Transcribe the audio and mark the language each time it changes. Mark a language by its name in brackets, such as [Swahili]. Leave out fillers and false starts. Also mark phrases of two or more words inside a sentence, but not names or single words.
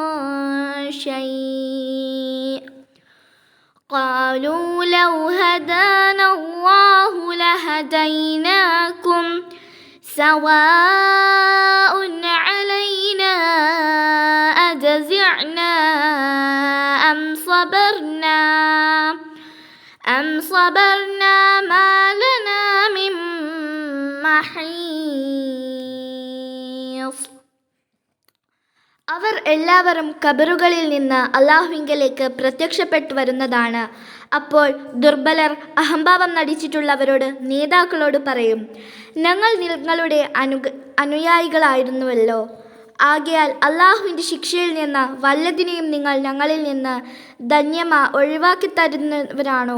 [Arabic] شيء قالوا لو هدانا الله لهديناكم سواء علينا أجزعنا أم صبرنا ما لنا من محيص. [Malayalam] അവർ എല്ലാവരും ഖബറുകളിൽ നിന്ന് അല്ലാഹുവിങ്കലേക്ക് പ്രത്യക്ഷപ്പെട്ടു വരുന്നതാണ്. അപ്പോൾ ദുർബലർ അഹംഭാവം നടിച്ചിട്ടുള്ളവരോട് നേതാക്കളോട് പറയും, ഞങ്ങൾ നിങ്ങളുടെ അനുയായികളായിരുന്നുവല്ലോ. ആകയാൽ അല്ലാഹുവിൻ്റെ ശിക്ഷയിൽ നിന്ന് വല്ലതിനെയും നിങ്ങൾ ഞങ്ങളിൽ നിന്ന് ഒഴിവാക്കി തരുന്നവരാണോ?